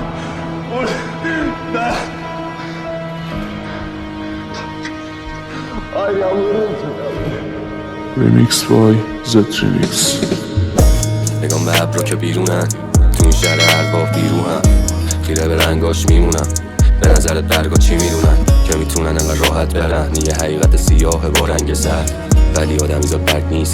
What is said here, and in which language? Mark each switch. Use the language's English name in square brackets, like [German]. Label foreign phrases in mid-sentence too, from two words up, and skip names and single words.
[Turkish] Bu ne? Ben... Ay yavrum. [English] Remix by Z-Remix. [Persian] نگام به ابرا که بیرونن، تو این شهر ارباب بیرونم. خیره به رنگاش میمونم، به نظرت برگا چی میدونن؟ که میتونن انقدر راحت برن. یه حقیقت سیاه با رنگ زرد، ولی آدمی زاد برگ نیست.